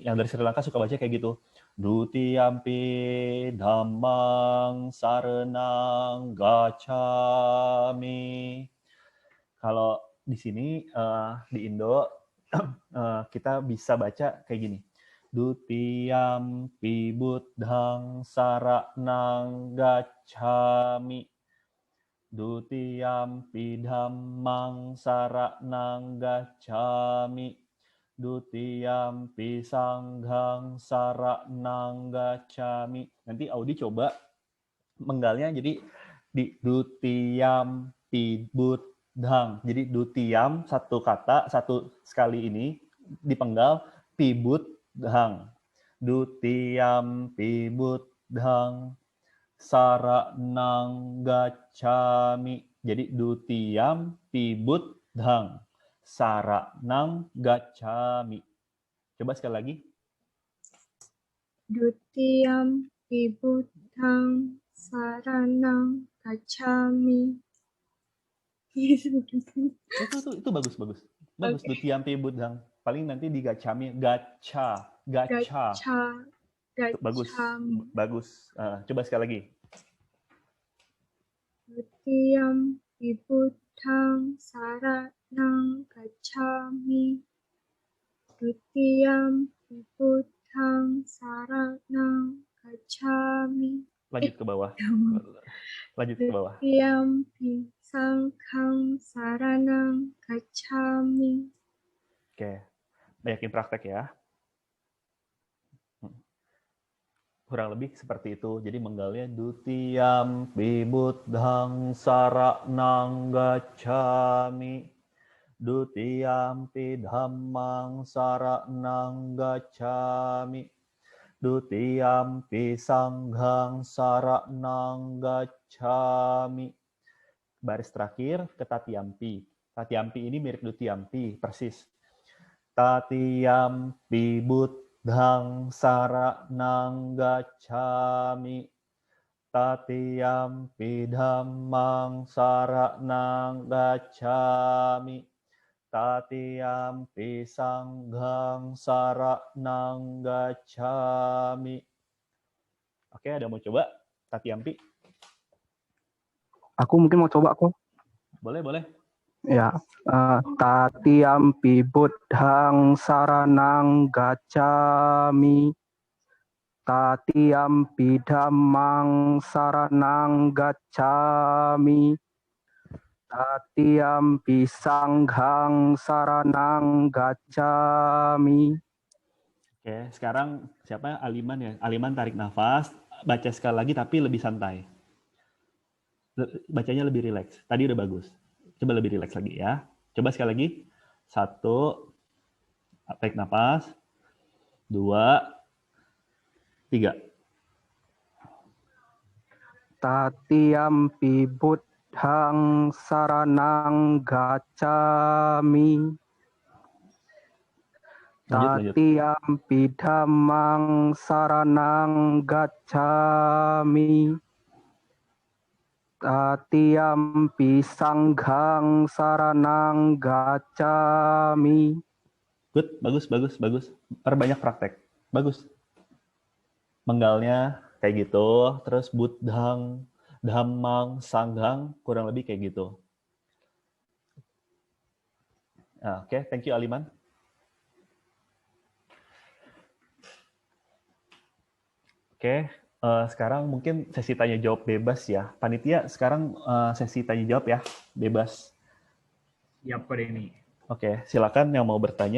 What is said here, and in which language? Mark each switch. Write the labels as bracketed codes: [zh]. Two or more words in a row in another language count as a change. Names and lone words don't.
[id] Yang dari Sri Lanka suka baca kayak gitu. [pi] Dutiyampi Dhammang saranang gacchami. [id] Kalau di sini di Indo kita bisa baca kayak gini. [pi] Dutiyampi Buddhang saranang gacchami. Dutiyampi Dhammang saranang gacchami. Dutiyampi Sanghang saranang gacchami. [id] Nanti Audi coba menggalnya jadi di [pi] Dutiyampi Buddhang. [id] Jadi Dutiyam satu kata satu sekali ini dipenggal [pi] pi Buddhang. Dutiyampi Buddhang saranang gacchami. Jadi Dutiyampi Buddhang saranang gacchami. [id] Coba sekali lagi. [pi] Dutiyampi Buddhang saranang gacchami. [id] Itu bagus. Bagus. [pi] Okay. Dutiyampi Buddhang. [id] Paling nanti di gacchami, gacha. Bagus. Coba sekali lagi. [pi] Dutiyampi Buddhang saranang gacchami. Dutiyampi Buddhang saranang [id] ke bawah. Lanjut ke bawah. [pi] Dutiyampi sanghang saranang gacchami. [id] Oke, banyakin praktek ya. Kurang lebih seperti itu. [pi] Jadi menggalnya dutiyampi buddhang saranang gacchami. Dutiyampi dhammang saranang gacchami. Dutiyampi sanghang saranang gacchami. [id] Baris terakhir ke tatiyampi. Tatiyampi ini mirip dutiyampi, persis. [pi] Tatiyampi buddhang saranang gacchami. Tatiyampi dhammang saranang gacchami. Tatiyampi sanghang saranang gacchami. [id] Oke, ada mau coba? Tatiyampi? Aku mungkin mau coba kok. Boleh, boleh. Ya, [pi] tatiyampi buddhang saranang gacchami. Tatiyampi dhammang saranang gacchami. Tatiyampi sanghang saranang gacchami. [id] Oke, sekarang siapa? Aliman ya? Aliman tarik nafas, baca sekali lagi tapi lebih santai. Bacanya lebih rileks. Tadi udah bagus. Coba lebih rileks lagi ya. Coba sekali lagi. 1, tarik nafas. 2, 3. [pi] Tatiyampi buddhang saranang gacchami. Tatiyampi dhammang saranang gacchami. Tatiyampi sanghang saranang gacchami. [id] Good, bagus, bagus, bagus. Perbanyak praktek. Bagus. Menggalnya kayak gitu, terus [pi] buddhang, dhammang, sanghang, [id] kurang lebih kayak gitu. Nah, oke, [en] thank you Aliman. [id] Oke, sekarang mungkin sesi tanya jawab bebas ya. Panitia sekarang sesi tanya jawab ya, bebas. Siap kode ini. Oke, silakan yang mau bertanya.